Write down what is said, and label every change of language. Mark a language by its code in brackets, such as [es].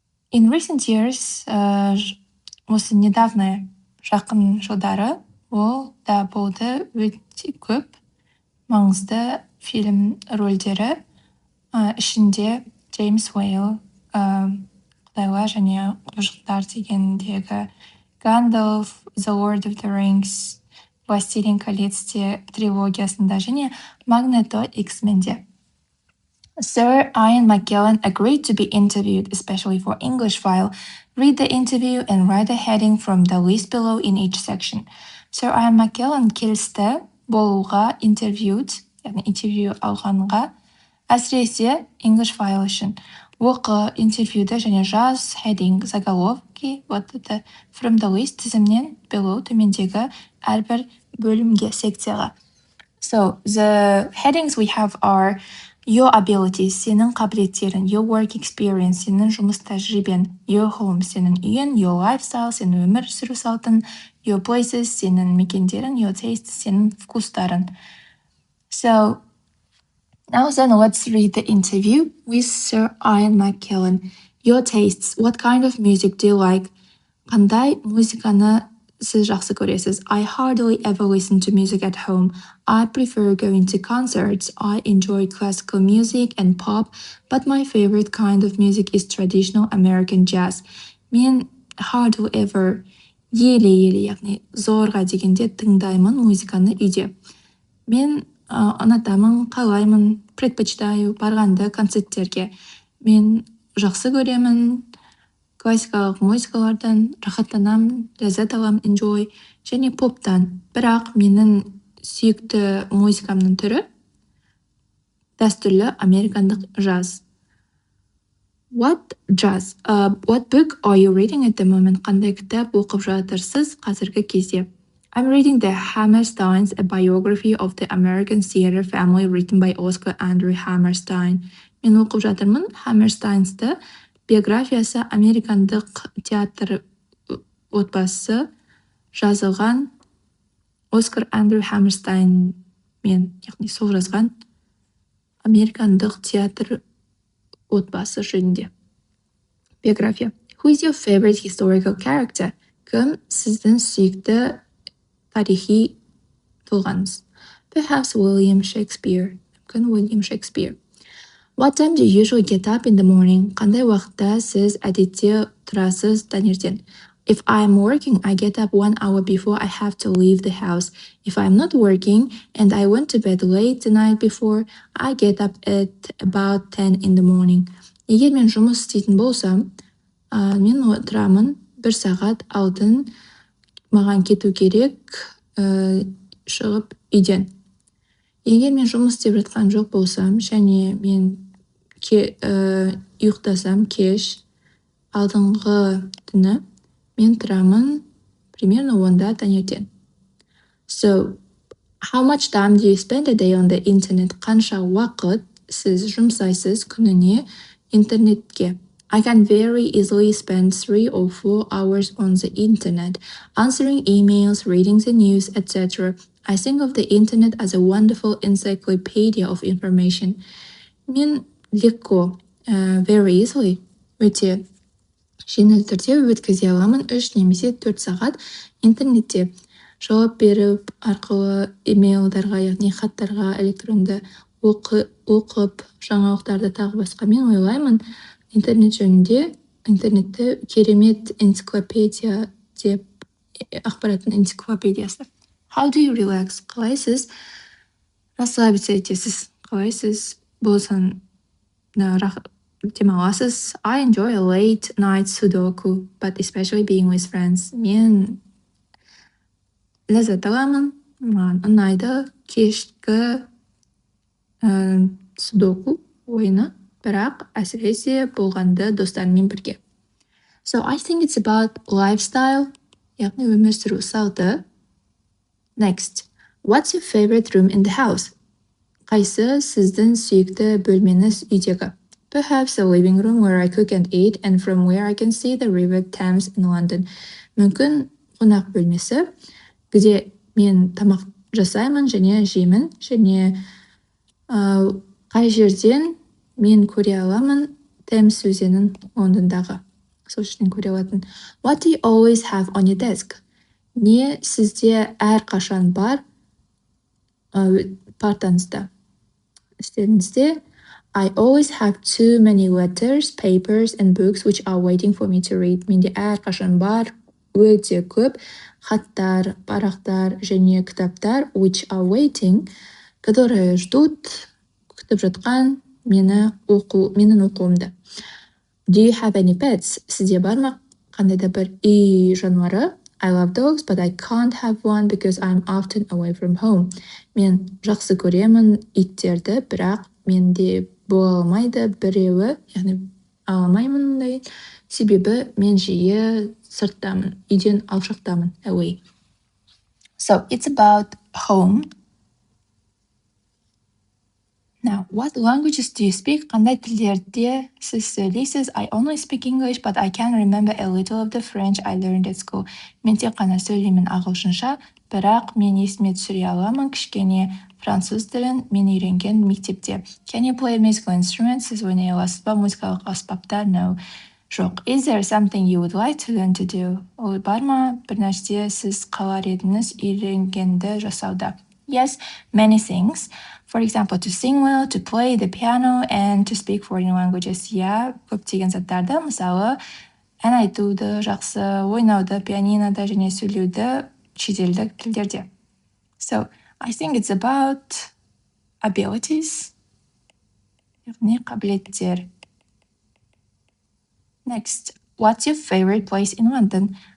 [en] In recent years, [kk] осы недавно жақын жылдары ол да болды өте көп маңызды фильм рөлдері, ішінде Джеймс Уэйл, Құдайлар және құбыжықтар дегендегі Gandalf, The Lord of the Rings, Властелин колец трилогиясында және Magneto X-Menде. [en] Sir Ian McKellen agreed to be interviewed, especially for English file. Read the interview and write a heading from the list below in each section. [kk] Sir Ian McKellen келісті болуға яғни интервью алғанға, әсіресе English file үшін. Оқы интервьюді және жаз, heading, заголовки, [en] from the list [kk] тізімнен below төмендегі әрбір бөлімге, секцияға. [en] So, the headings we have are your abilities, [kk] сенің қабілеттерің, [en] your work experience, [kk] сенің жұмыс тәжірибен, [en] your home, [kk] сенің үйің, [en] your lifestyle, [kk] сенің өмір сүру салтың, [en] your places, [kk] сенің мекендерің, [en] your tastes, [kk] сенің вкустарың. [en] So, now then let's read the interview with Sir Ian McKellen. Your tastes, what kind of music do you like? [kk] Қандай музыканы сіз жақсы көресіз? [en] I hardly ever listen to music at home. I prefer going to concerts. I enjoy classical music and pop, but my favorite kind of music is traditional American jazz. [kk] Мен [en] hardly ever, [kk] еле-еле, яғни зорға дегенде тыңдаймын музыканы үйде. Мен ұнатамын, қалаймын, предпочитаю барғанды концерттерге. Мен жақсы көремін классикалық музыкалардан, рахаттанамын, ләззат аламын, enjoy, және поптан. Бірақ менің сүйікті музыкамның түрі дәстүрлі американдық джаз. [en] What book are you reading at the moment? [kk] Қандай кітап оқып жатырсыз қазіргі кезде? [en] I'm reading The Hammersteins, a biography of the American theater family written by Oscar Andrew Hammerstein. [kk] Мен оқып жатырмын Hammersteins'ті, биографиясы американдық театр отбасы жазылған Оскар Андрю Хаммерстайн мен, яғни сол жазған американдық театр отбасы жөнінде биография. [en] Who is your favorite historical character? [kk] Кім сіздің сүйікті тарихи тұлғаңыз? [en] Perhaps William Shakespeare. [kk] Мүмкін [en] William Shakespeare. What time do you usually get up in the morning? [kk] Қандай уақытта сіз әдетте тұрасыз таңертең? [en] If I'm working, I get up 1 hour before I have to leave the house. If I'm not working and I went to bed late the night before, I get up at about 10 in the morning. [kk] Егер мен жұмыс істейтін болсам, мен тұрамын 1 сағат алдын, маған кету керек шығып үйден. Егер мен жұмыс істеп жатқан жоқ болсам, және мен ұйықтасам кеш, алдыңғы түні мен тұрамын примерно 10-да таңертең. [en] So, how much time do you spend a day on the internet? [kk] Қанша уақыт сіз жұмсайсыз күніне интернетке? [en] I can very easily spend 3 or 4 hours on the internet, answering emails, reading the news, etc. I think of the internet as a wonderful encyclopedia of information. [kk] Мен легко, [en] very easily, [kk] өте жеңіл түрде өткізе аламын 3 немесе 4 сағат интернетте жауап беріп арқылы имейлдарға, яғни хаттарға, электронды оқып, жаңалықтарды тағы басқа. Мен ойлаймын, интернет жөнінде интернетті керемет энциклопедия деп, ақпараттың энциклопедиясы. [en] How do you relax? [kk] Қалай сіз расслабиться етесіз? Қалай сіз болсын демаласыз? [en] I enjoy a late night sudoku, but especially being with friends. [kk] Мен ләззат аламын, маған ұнайды кешкі судоку ойыны, бірақ әсіресе болғанда достарыммен бірге. [en] So I think it's about lifestyle, [kk] яғни өмір сүру салты. [en] Next, what's your favorite room in the house? [kk] Қайсы сіздің сүйікті бөлмеңіз үйдегі? [en] Perhaps a living room where I cook and eat and from where I can see the river Thames in London. [kk] Мүмкін қонақ бөлмесі, где мен тамақ жасаймын және жеймін, және қай жерден мен көре аламын Темз өзенін Лондондағы. Сол жерден көре алатын. [en] What do you always have on your desk? [kk] Не сізде әрқашан бар партаңызда, үстеліңізде? [en] I always have too many letters, papers and books which are waiting for me to read. [kk] Менде әрқашан бар өте көп хаттар, парақтар және кітаптар [en] which are waiting, [ru] которые ждут, [kk] күтіп жатқан менің оқуымды. [en] Do you have any pets? [kk] Сізде бар ма қандай да бір үй жануары? [en] I love dogs, but I can't have one because I'm often away from home. [kk] Мен жақсы көремін иттерді, бірақ менде бола алмайды біреуі, яғни аламаймын, себебі мен жиі сырттамын, үйден алшақтамын, away. [en] So it's about home. Now, what languages do you speak? [kk] Қандай тілдерде сіз сөйлейсіз? [en] I only speak English, but I can remember a little of the French I learned at school. [kk] Мен тек қана сөйлеймін ағылшынша, бірақ мен есіме түсіре аламын кішкене француз тілін мен үйренген мектепте. [en] Can you play musical instruments? [kk] Сіз ойнай аласыз ба музыкалық аспаптар? [en] No. [kk] Жоқ. [en] Is there something you would like to learn to do? [kk] Ол бар ма бір нәрсе сіз қалар едіңіз үйренгенді жасауда? [en] Yes, many things. For example, to sing well, to play the piano, and to speak foreign languages. [kk] Көптеген заттарды, мысалы, ән айтуды жақсы, ойнауды, пианинода және сөйлеуді шетелдік тілдерде. [en] So, I think it's about abilities, [kk] яғни қабілеттер. [en] Next, what's your favorite place in London?